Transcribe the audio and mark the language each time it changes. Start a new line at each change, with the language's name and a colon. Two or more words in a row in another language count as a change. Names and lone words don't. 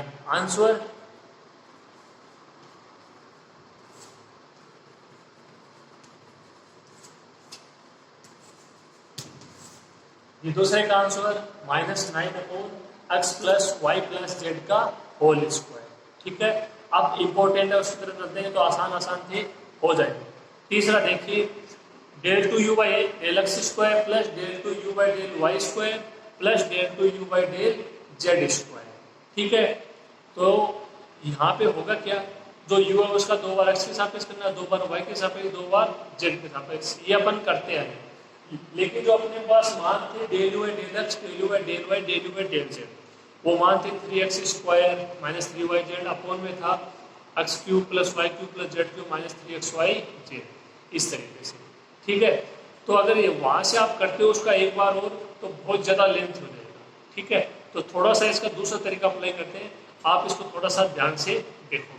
Hindi: आंसर ये दूसरे का आंसर -9/x + y + z का
English: whole square.
Hindi: ठीक है, अब इंपॉर्टेंट है उसकी तरफ चलते हैं तो आसान आसान थे, हो जाएंगे। तीसरा देखिए,
English: del 2u by del x square plus del 2u by del y square plus del 2u by del z square.
Hindi: ठीक है, तो यहाँ पे होगा क्या, जो u है उसका 2 बार x के सापेक्ष करना, 2 बार y के सापेक्ष, 2 बार z के सापेक्ष, ये अपन करते हैं। लेकिन जो अपने पास मान थे
English: del u by del x, del u by del y, del u by del z,
Hindi: वो मान थे
English: 3x square minus 3yz upon
Hindi: में था
English: x cube plus y cube plus z cube minus 3xyz,
Hindi: इस तरीके से। ठीक है, तो अगर ये वहां से आप करते हो उसका एक बार और तो बहुत ज्यादा लेंथ हो जाएगा। ठीक है, तो थोड़ा सा इसका दूसरा तरीका अप्लाई करते हैं, आप इसको थोड़ा सा ध्यान से देखोगे।